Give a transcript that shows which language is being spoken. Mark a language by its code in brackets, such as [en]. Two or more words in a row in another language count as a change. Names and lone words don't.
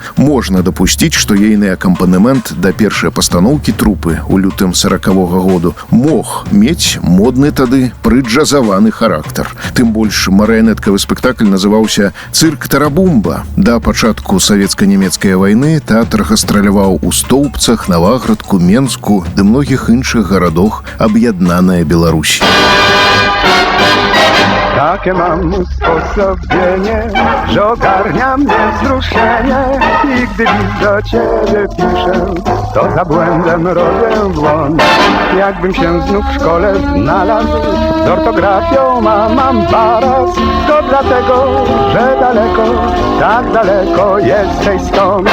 [be] Можна дапусціць, што ейны акампанемент да першай пастаноўкі трупы ў лютым 40-го году мог мець модны тады прыджазаваны характар. Тым больш марыянеткавы спектакль называўся «Цырк Тарабумба». Да пачатку савецка-нямецкай вайны тэатр гастраляваў у Стоўбцах, Наваградку, Менску ды многіх іншых гарадах аб'яднаная Беларусь. [pl] Takie mam usposobienie, że ogarnia mnie wzruszenie i gdy list do ciebie piszę, to za błędem robię błąd. Jakbym się znów w szkole znalazł, z ortografią mam baraz, to dlatego, że daleko, tak daleko jesteś stąd.